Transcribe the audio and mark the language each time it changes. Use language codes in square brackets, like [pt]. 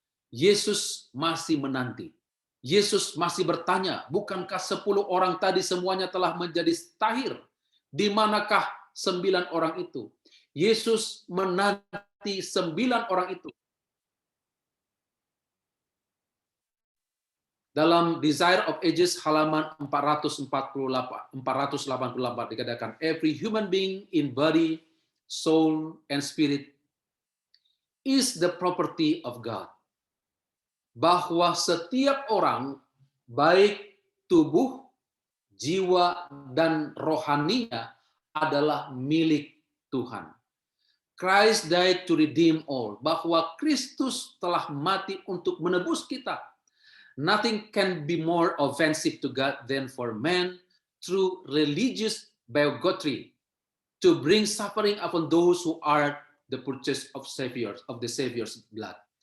[id] Yesus masih menanti. Yesus masih bertanya, bukankah 10 orang tadi semuanya telah menjadi tahir? Di manakah 9 orang itu? Yesus menanti 9 orang itu. Dalam Desire of Ages halaman 488 dikatakan, [en] every human being in body, soul, and spirit is the property of God. [id] Bahwa setiap orang, baik tubuh, jiwa, dan rohaninya adalah milik Tuhan. [en] Christ died to redeem all. [id] Bahwa Kristus telah mati untuk menebus kita. [en] Nothing can be more offensive to God than for man through religious bigotry to bring suffering upon those who are the purchase of the Savior's blood.